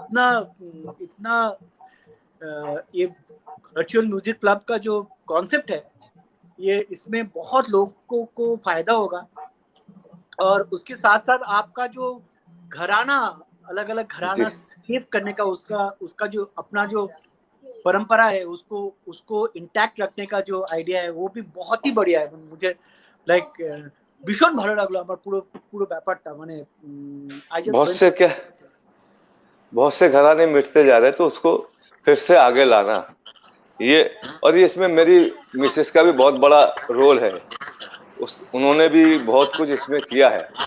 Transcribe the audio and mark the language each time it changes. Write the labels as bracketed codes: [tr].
[hi] इतना ये virtual music club का जो कॉन्सेप्ट है, ये इसमें बहुत लोगों को फायदा होगा, और उसके साथ साथ आपका जो घराना, अलग अलग घराना सेव करने का, उसका जो अपना जो परंपरा है, उसको इंटैक्ट रखने का जो आइडिया है, वो भी बहुत ही बढ़िया है। मुझे लाइक [bn] ভীষণ ভালো লাগলো আমার পুরো ব্যাপারটা, মানে [hi] बहुत से घराने मिटते जा रहे हैं, तो उसको फिर से आगे लाना, ये, और ये इसमें मेरी मिसेस का भी बहुत बड़ा रोल है, उन्होंने भी बहुत कुछ इसमें किया है।